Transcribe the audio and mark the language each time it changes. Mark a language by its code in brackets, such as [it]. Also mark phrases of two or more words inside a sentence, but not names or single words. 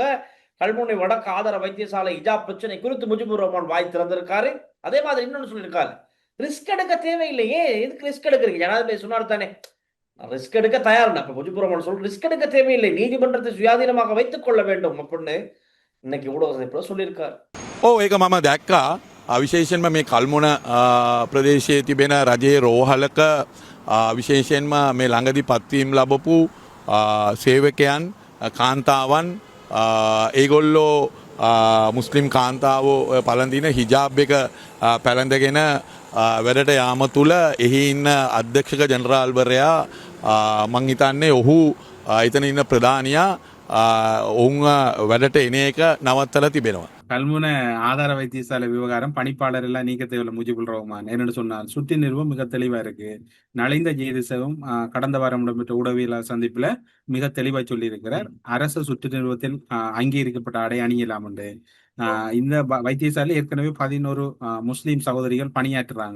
[ta] கல்முனை வடக்கு ஆதார வைத்தியசாலை இஜாப் பிரச்சனை குறித்து முஜிபுர் ரஹ்மான் வாய் திறந்திருக்காரு. அதே மாதிரி இன்னொன்னு சொல்லியிருக்காரு, ரிஸ்க் எடுக்க தேவையில்லையே, எதுக்கு ரிஸ்க் எடுக்கிறீங்க? ஜனாதிபதி சொன்னார் தானே ரிஸ்க் எடுக்க தயார். அப்ப முஜிபுர் ரஹ்மான் சொல்ற ரிஸ்க் எடுக்க தேவையில்லை, நீதிமன்றத்தை சுயாதீனமாக வைத்துக் கொள்ள வேண்டும் அப்படின்னு இன்னைக்கு ஊடக சொல்லியிருக்காரு. [si] ඒක මම දැක්කා විශේෂයෙන්ම මේ කල්මුණ ප්‍රදේශයේ තිබෙන රජයේ රෝහලක විශේෂයෙන්ම මේ ළඟදී පත්වීම් ලැබපු සේවකයන් කාන්තාවන් ඒගොල්ලෝ මුස්ලිම් කාන්තාවෝ පළඳින හිජාබ් එක පැළඳගෙන වැඩට යාම තුළ එහි ඉන්න අධ්‍යක්ෂක ජනරාල්වරයා මං හිතන්නේ ඔහු එතන ඉන්න ප්‍රධානියා ඔවුන් වැඩට එන එක නවත්තලා තිබෙනවා. [ta] கல்முன ஆதார வைத்தியசாலை விவகாரம் பணிப்பாளர் எல்லாம் நீக்க தேவையில்ல முஜிபுல் ரஹ்மான் என்னன்னு சொன்னார். சுற்றி நிறுவம் மிக தெளிவா இருக்கு. நலிந்த ஜெயதிசவும் கடந்த வாரம் இடம்பெற்ற ஊடகவியலாளர் சந்திப்புல மிக தெளிவா சொல்லி இருக்கிறார். அரசு சுற்று நிறுவத்தில் அங்கீகரிக்கப்பட்ட ஆடை அணியலாம் என்று. இந்த வைத்தியசாலை ஏற்கனவே 11 முஸ்லீம் சகோதரிகள் பணியாற்றுறாங்க.